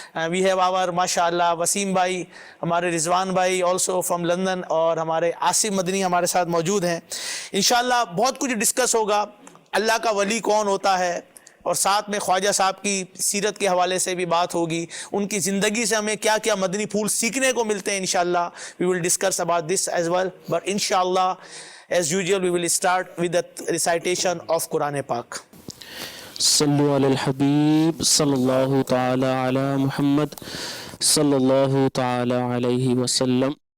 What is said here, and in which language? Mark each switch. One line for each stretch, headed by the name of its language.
English: we have our
Urdu: ماشاءاللہ وسیم بھائی، ہمارے رضوان بھائی
English: also from London,
Urdu: اور ہمارے عاصم مدنی ہمارے ساتھ موجود ہیں. انشاءاللہ بہت کچھ ڈسکس ہوگا، اللہ کا ولی کون ہوتا ہے، اور ساتھ میں خواجہ صاحب کی سیرت کے حوالے سے بھی بات ہوگی، ان کی زندگی سے ہمیں کیا کیا مدنی پھول سیکھنے کو ملتے ہیں.
English: انشاءاللہ we will discuss about this as well, but inshallah as usual we will start with the recitation of Quran Pak.
Arabic: صلو علی الحبیب صلی اللہ تعالی علی محمد صلی اللہ تعالی علیہ وسلم.